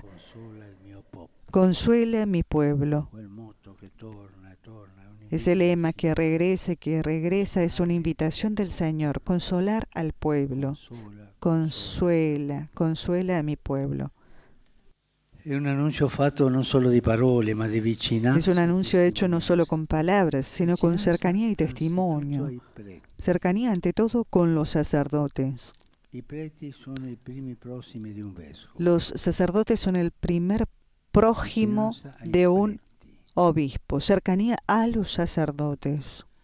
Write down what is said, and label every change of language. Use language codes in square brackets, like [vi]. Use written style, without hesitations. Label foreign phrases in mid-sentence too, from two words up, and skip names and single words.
[es] Consuela a mi pueblo. Ese lema que regresa es una invitación del Señor, consolar al pueblo. Consuela a mi pueblo. Es un anuncio [it] fatto non solo di parole, ma di vicinanza. [es] Es un anuncio hecho no solo con palabras, sino con cercanía y testimonio. Cercanía ante todo con los sacerdotes. Los sacerdotes son el primer prójimo de un obispo, cercanía a los sacerdotes.